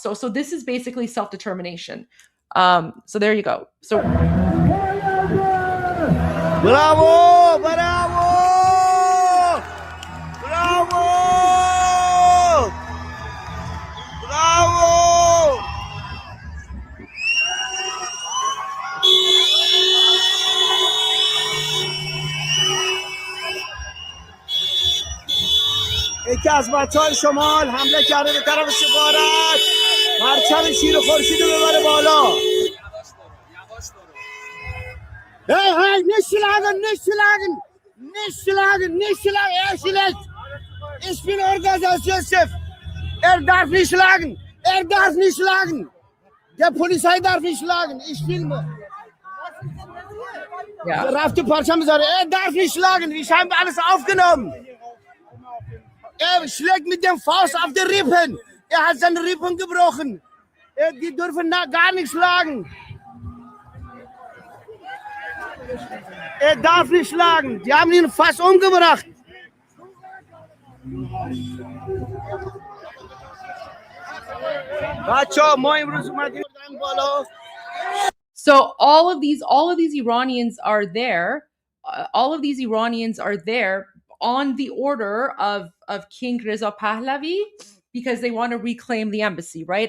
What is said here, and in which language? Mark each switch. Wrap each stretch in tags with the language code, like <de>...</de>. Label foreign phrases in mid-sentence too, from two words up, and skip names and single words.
<en>So this is basically self-determination. So there you go. So bravo, bravo, bravo, bravo.</en> <fa>یکی از بچه‌های شمال حمله کرده به طرف سفارت، پرچم شیر و خورشید رو ببره بالا.</fa> <de>Hey, hey, nicht schlagen, nicht schlagen, nicht schlagen, nicht schlagen, er schlägt. Ich bin Organisationschef. Darf nicht schlagen, darf nicht schlagen. Der Polizei darf nicht schlagen, ich filme. Ja. Rafte Parcham sagt, darf nicht schlagen, ich habe alles aufgenommen. Schlägt mit dem Faust auf die Rippen. Hat seine Rippen gebrochen. Die dürfen gar nicht schlagen. Darf nicht schlagen. Die haben ihn fast umgebracht.</de> <en>So all of these Iranians are there. All of these Iranians are there on the order of King Reza Pahlavi, because they want to reclaim the embassy, right?</en>